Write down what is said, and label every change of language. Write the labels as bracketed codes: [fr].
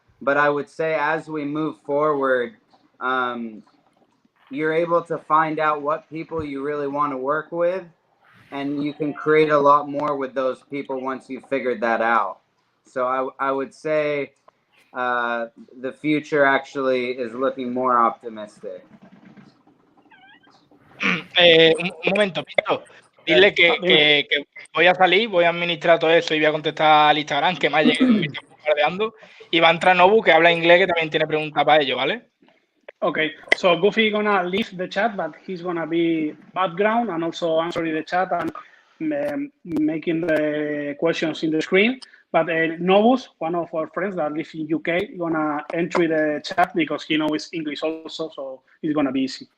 [en] But I would say as we move forward, you're able to find out what people you really want to work with, and you can create a lot more with those people once you've figured that out. So I would say the future actually is looking more optimistic. [es] Un momento, Pito. Dile que voy a salir, voy a administrar todo eso y voy a contestar al Instagram, que me está bombardeando. Y va a entrar Nobu, que habla inglés, que también tiene preguntas para ello, ¿vale? [en] Okay, so Goofy gonna leave the chat, but he's gonna be background and also answering the chat and making the questions in the screen. But Novus, one of our friends that lives in UK, gonna enter the chat because he knows English also, so it's gonna be easy.